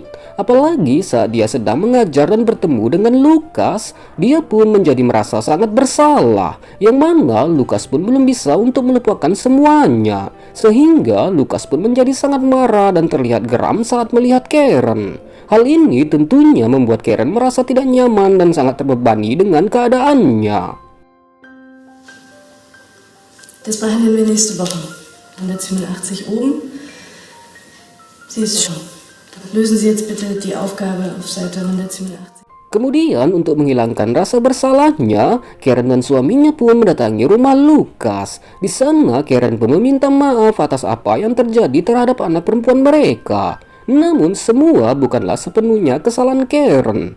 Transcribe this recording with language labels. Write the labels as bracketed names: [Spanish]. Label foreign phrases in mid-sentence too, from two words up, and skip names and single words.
[Indonesian] Apalagi saat dia sedang mengajar dan bertemu dengan Lukas, dia pun menjadi merasa sangat bersalah. Yang mana Lukas pun belum bisa untuk melupakan semuanya. Sehingga Lukas pun menjadi sangat marah dan terlihat geram saat melihat Karen. Hal ini tentunya membuat Karen merasa tidak nyaman dan sangat terbebani dengan keadaannya. [German] Das behandeln wir nächste Woche. 187 oben. Sie ist schon. Lösen Sie jetzt bitte die Aufgabe auf Seite 187. [Indonesian] Kemudian untuk menghilangkan rasa bersalahnya, Karen dan suaminya pun mendatangi rumah Lukas. Di sana Karen pun meminta maaf atas apa yang terjadi terhadap anak perempuan mereka. Namun semua bukanlah sepenuhnya kesalahan Karen.